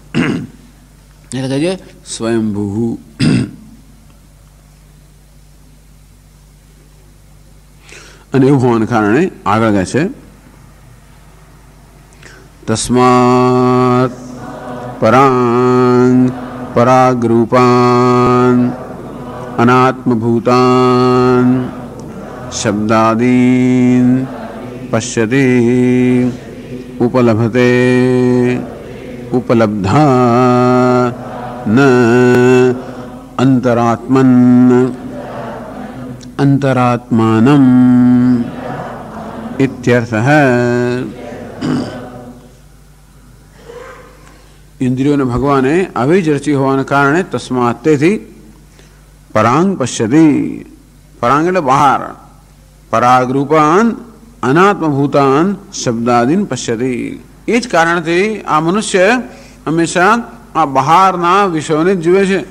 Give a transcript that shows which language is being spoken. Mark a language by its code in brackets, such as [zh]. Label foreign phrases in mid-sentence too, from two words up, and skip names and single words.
[gu] એટલે કહીએ સ્વયંભૂ. અને એવું હોવાને કારણે આગળ કહે છે [sa] તસ્માત પરાંગ पराग्रूपान अनात्मभूतान शब्दादीन पश्यति उपलभते उपलब्धा न अंतरात्मन अंतरात्मानम् इत्यर्थः। [gu] ઇન્દ્રિયો ભગવાને આવી જ રચી હોવાને કારણે તસ્માત તેથી [sa] પરાંગ પશ્યતિ, [gu] પરાંગ એટલે બહાર, [sa] પરાગરૂપાન અનાત્મભૂતાન શબ્દાદીન પશ્યતિ, [gu] એ જ કારણથી આ મનુષ્ય હંમેશા આ બહારના વિષયોને જ જુએ છે.